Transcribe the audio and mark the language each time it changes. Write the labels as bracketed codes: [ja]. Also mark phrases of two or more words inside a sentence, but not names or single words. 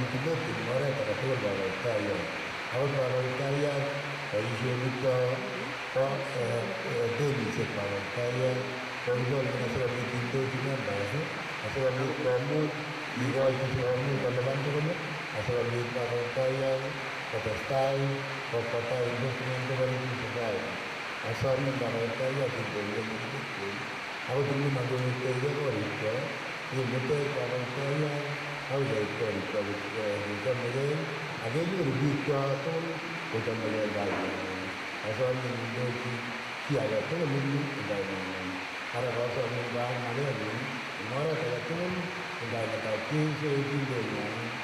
[kln] kibet en oret agetugul kawaitayat ako kawaitayat boisionikcho bo denisiek kawaitayat Konjol asikobit kindochi members asikobit komuch ikochi sikomuch kolipan tugul asikobit kawaitayat kotestai Kokwatai [en] investment cooperative society [kln] asomin kawaitayat kindochi ako tugul angomitei korikcho kimutech kawaitayat akoi koit korikcho kochomegei ak kenyoru biikcho tugul kochomegei kainengung asomin kindochi kiy age tugul eng kainengung ara kosomin baak ng'alengung eng oret age tugul eng kainetab Jeiso kindoingung.